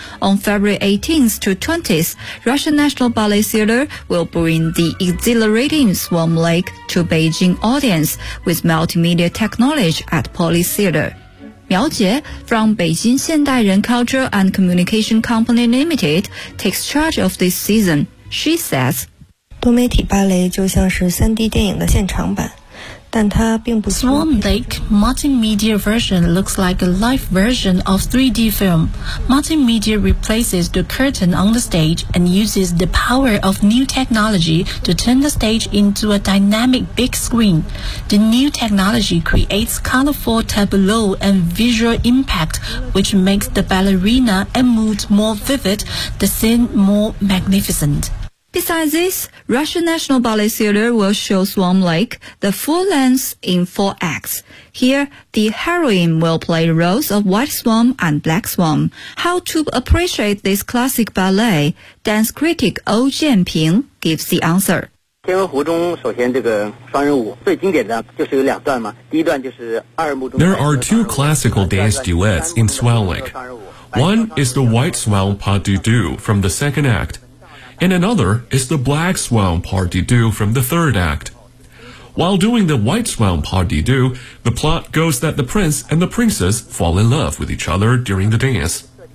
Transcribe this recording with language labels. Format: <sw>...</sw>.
<en>On February 18th to 20th, Russian National Ballet Theatre will bring the exhilarating Swan Lake to Beijing audience with multimedia technology at Poly Theatre. 苗杰 from Beijing Xiandai Ren Culture and Communication Company Limited takes charge of this season. She says,</en> <zh>多媒体芭蕾就像是 3D 电影的现场版，但它并不</zh> <en>Swan Lake multimedia version looks like a live version of 3D film. Multimedia replaces the curtain on the stage and uses the power of new technology to turn the stage into a dynamic big screen. The new technology creates colorful tableau and visual impact, which makes the ballerina and mood more vivid, the scene more magnificent. Besides this, Russian National Ballet Theater will show Swan Lake the full length in four acts. Here, the heroine will play the roles of White Swan and Black Swan. How to appreciate this classic ballet? Dance critic Ou Jianping gives the answer.</en> <zh>天鹅湖中首先这个双人舞最经典的就是有两段嘛，第一段就是二幕中。</zh> <en>There are two classical dance duets in Swan Lake. One is the White Swan Pas de Deux from the second act. And another is the Black Swan Pas de Deux from the third act. While doing the White Swan Pas de Deux, the plot goes that the prince and the princess fall in love with each other during the dance.</en>